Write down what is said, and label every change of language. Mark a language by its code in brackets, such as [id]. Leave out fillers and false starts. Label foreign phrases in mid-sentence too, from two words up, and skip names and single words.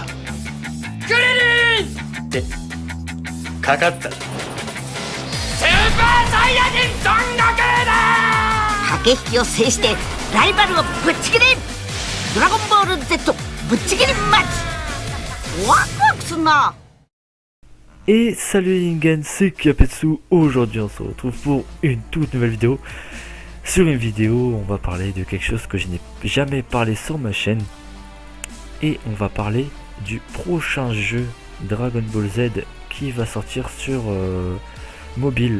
[ja] クリリンってかかった。スーパーサイヤ人孫悟空だ。駆け引きを制してライバルをぶっちぎれ。ドラゴンボール Z ぶっちぎりマッチ。ワクワクすんな。 [fr] Et salut Ingen, c'est Kapetsu. Aujourd'hui on se retrouve pour une toute nouvelle vidéo. Sur une vidéo on va parler de quelque chose que je n'ai jamais parlé sur ma chaîne. Et on va parler du prochain jeu Dragon Ball Z qui va sortir sur mobile.